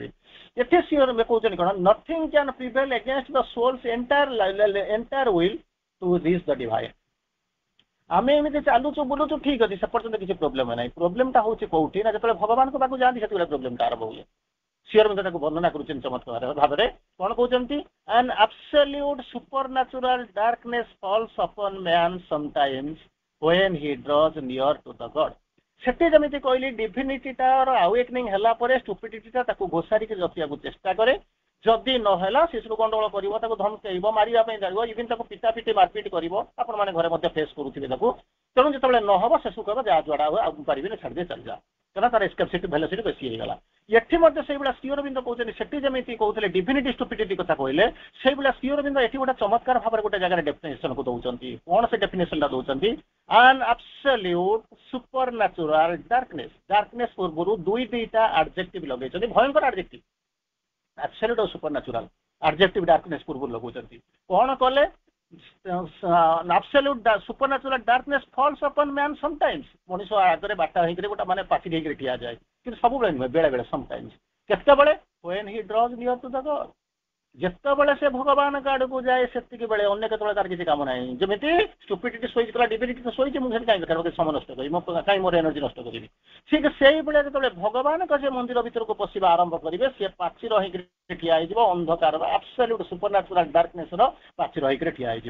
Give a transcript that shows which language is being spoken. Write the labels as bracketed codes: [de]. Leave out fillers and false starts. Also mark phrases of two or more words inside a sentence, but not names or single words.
[or] ଏଠି ସିଏ କହୁଛନ୍ତି କଣ, [en] nothing can prevail against the soul's entire will to reach the divine. [or] ଆମେ ଏମିତି ଚାଲୁଛୁ ବୁଲୁଛୁ ଠିକ ଅଛି, ସେ ପର୍ଯ୍ୟନ୍ତ କିଛି ପ୍ରୋବ୍ଲେମ ନାହିଁ। ପ୍ରୋବ୍ଲେମଟା ହଉଛି କୋଉଠି ନା ଯେତେବେଳେ ଭଗବାନଙ୍କ ପାଖକୁ ଯାଆନ୍ତି ସେତେବେଳେ ପ୍ରୋବ୍ଲେମଟା ଆରମ୍ଭ ହୁଏ। ଶ୍ରୀ ଅରବିନ୍ଦ ତାକୁ ବର୍ଣ୍ଣନା କରୁଛନ୍ତି ଚମତ୍କାର ଭାବରେ। କଣ କହୁଛନ୍ତି, [en] an absolute supernatural darkness falls upon man sometimes when he draws near to the God। [or] ସେଠି ଯେମିତି କହିଲି ଡିଭିନିଟିଟାର ଆୱେକନିଂ ହେଲା ପରେ ଷ୍ଟୁପିଡିଟିଟା ତାକୁ ଘୋଷାରିକି ରଖିବାକୁ ଚେଷ୍ଟା କରେ। ଯଦି ନହେଲା ଶିଶୁ ଗଣ୍ଡଗୋଳ କରିବ, ତାକୁ ଧମକେଇବ, ମାରିବା ପାଇଁ ଯାଇବ, ଇଭିନ୍ ତାକୁ ପିଟାପିଟି ମାରପିଟ କରିବ। ଆପଣମାନେ ଘରେ ମଧ୍ୟ ଫେସ୍ କରୁଥିବେ ତାକୁ। ତେଣୁ ଯେତେବେଳେ ନହବ ଶେଷକୁ କହିବ ଯାହା ଯୁଆଡା ହୁଏ ଆଉ ପାରିବିନି, ଛାଡ଼ିଦେ ଚାଲିଯା, କାରଣ ତାର [en] escape velocity [or] ବେଶୀ ହେଇଗଲା। ଏଠି ମଧ୍ୟ ସେଇଭଳିଆ ଶ୍ରୀ ଅରବିନ୍ଦ କହୁଛନ୍ତି, ସେଠି ଯେମିତି କହୁଥିଲେ ଡିଭିନିଟି ଷ୍ଟୁପିଡିଟି କଥା କହିଲେ, ସେଇଭଳିଆ ଶ୍ରୀ ଅରବିନ୍ଦ ଏଠି ଗୋଟେ ଚମତ୍କାର ଭାବରେ ଗୋଟେ ଜାଗାରେ ଡେଫିନେସନକୁ ଦଉଛନ୍ତି। କଣ ସେ ଡେଫିନେସନଟା ଦଉଛନ୍ତି, [en] an absolute supernatural darkness। [or] ଡାର୍କନେସ୍ ପୂର୍ବରୁ ଦୁଇଟା ଆଡଜେକ୍ଟିଭ ଲଗେଇଛନ୍ତି, ଭୟଙ୍କର ଆଡଜେକ୍ଟିଭ। [en] absolute ଆଉ supernatural adjective darkness [or] ପୂର୍ବରୁ ଲଗାଉଛନ୍ତି। କଣ କଲେ, [en] absolute supernatural darkness falls upon man sometimes। [or] ମଣିଷ ଆଗରେ ବାଟ ହେଇକରି ଗୋଟେ ମାନେ ପାଚି ହେଇକରି ଠିଆଯାଏ, କିନ୍ତୁ ସବୁବେଳେ ନୁହେଁ, ବେଳେ ବେଳେ sometimes। [en] କେତେବେଳେ, when he draws near to the God। [or] ଯେତେବେଳେ ସେ ଭଗବାନଙ୍କ ଆଡକୁ ଯାଏ ସେତିକି ବେଳେ, ଅନ୍ୟ କେତେବେଳେ ତାର କିଛି କାମ ନାହିଁ। ଯେମିତି ଷ୍ଟୁପିଡିଟି ଶୋଇଛି, ଡିଭିନିଟି ତ ଶୋଇଛି, ମୁଁ ସେଠି କାହିଁ ବେକାର ସମୟ ନଷ୍ଟ କରିବି, ମୁଁ କାହିଁ ମୋର ଏନର୍ଜି ନଷ୍ଟ କରିବି। ଠିକ ସେଇଭଳିଆ ଯେତେବେଳେ ଭଗବାନଙ୍କ ସେ ମନ୍ଦିର ଭିତରକୁ ପଶିବା ଆରମ୍ଭ କରିବେ, ସିଏ ପାଚିର ହେଇକରି ଠିଆ ହେଇଯିବ, ଅନ୍ଧକାରର [en] absolute supernatural darkness [or] ପାଚିର ହେଇକରି ଠିଆ ହେଇଯିବ।